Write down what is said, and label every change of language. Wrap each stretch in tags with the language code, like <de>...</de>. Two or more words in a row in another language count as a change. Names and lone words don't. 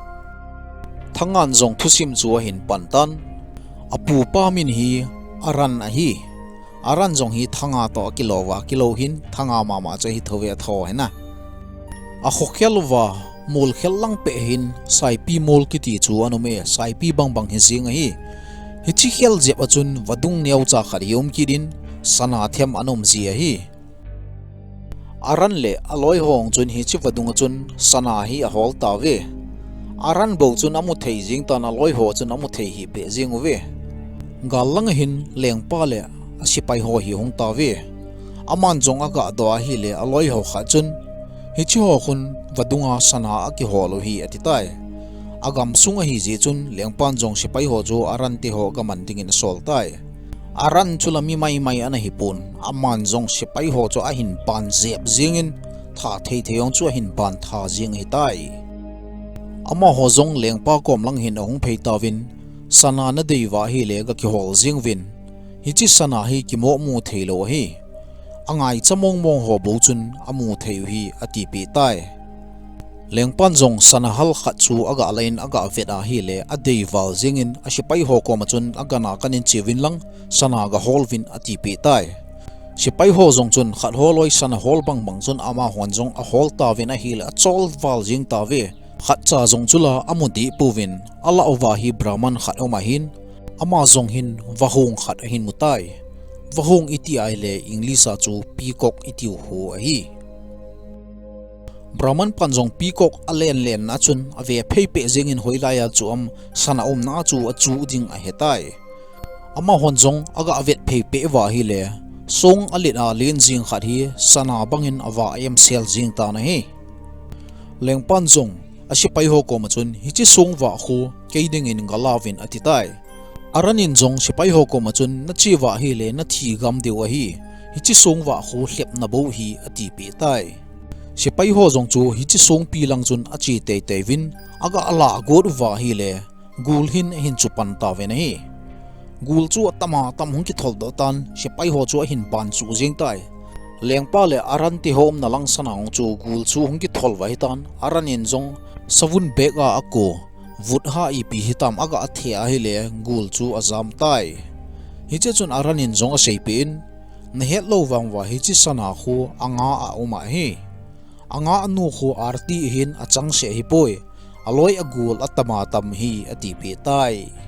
<tcz>thangan jong thusim chu hin pantan apu pa min hi aran a hi aran jong hi thanga to kilowa kilo hin thanga mama che hi thove tho hena a khokhelwa mol khellang pe hin saipi mol ki ti chu anome saipi bang hi jing hi hichi khel jep achun wadung neu cha kharium kidin sana them anom ji hi aran le aloi hong chun hi chi wadung chun sana hi a hol ta ve aran bo chun amu thei jing ta na loi ho chun amu thei hi pe jing ve galang hin lengpa le asipai ho hi hong ta ve aman jong aga do hi le aloi ho kha chun hi chi ho khun wadunga sana aki holo hi atitai agam sunga hi je chun lengpan jong sipai ho jo aran te ho gaman dingin sol tai aran chulami mai ana hipun aman jong sipai ho cho a hin pan zep jingin tha thei theyong chu hin pan tha jing hi tai ama ho jong lengpa kom lang hin ong phei tawin sana na deiwa hi le ga ki hol jing win hi chi sana hi ki mo mu theilo hi angai chamong mong ho bo chun amu theu hi ati pi tai lengpan jong sana hal khat chu aga alain aga veta hi le adei wal jingin asipai ho ko machun agana kanin chewin lang sana ga holvin ati pe tai sipai ho jong chun khat holoi sana hol bang chun ama hon jong a hol ta vin a hil a chol wal jing ta ve khat cha jong chula amudi puwin ala owa hi brahman khat oma hin ama jong hin wahung khat hin mutai wahung iti ai le englisa chu peacock iti ho hi Brahman panjong peacock alen na chun ave phei pe jingin hoilaya chu am sana na chu a chu ding a hetai ama honjong aga avet phei pe wa hi le song alit a len jing khat hi sana bangin awa em sel jing ta na hi lengpan jong asipai ho ko ma chun hi chi song wa khu keiding in galawin atitai aranin jong sipai ho ko machun na chiwa hi le na thi gam dewa hi hichi songwa ho hlep na bo hi ati pi tai sipai ho jong chu hichi song pi lang chun achi te te vin aga ala god wa hi le gul hin chu pan ta ve nei gul chu tama tam hung ki thol do tan sipai ho chu hin pan chu jing tai lengpa le aran ti hom na lang sanang chu gul chu hung ki thol wa hi tan aranin jong savun bega ako vut ha ipi hitam aga athia hi le gul chu azam tai hi che chun aranin jong a seipin na het lo wang wa hi chi sana khu anga a uma hi anga anu khu arti hin achang se hi poi aloi agul atama tam hi ati pi tai</tcz>